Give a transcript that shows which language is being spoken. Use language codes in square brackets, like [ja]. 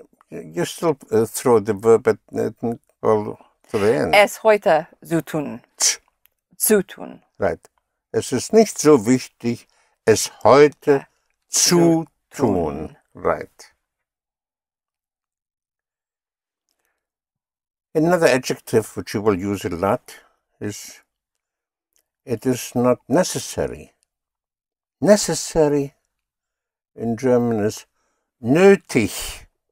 [en] You still throw the verb at to the end. [de] Es heute zu tun. Zu tun. [en] Right. [de] Es ist nicht so wichtig, es heute zu tun. [en] Right. Another adjective which you will use a lot is it is not necessary. Necessary in German is nötig.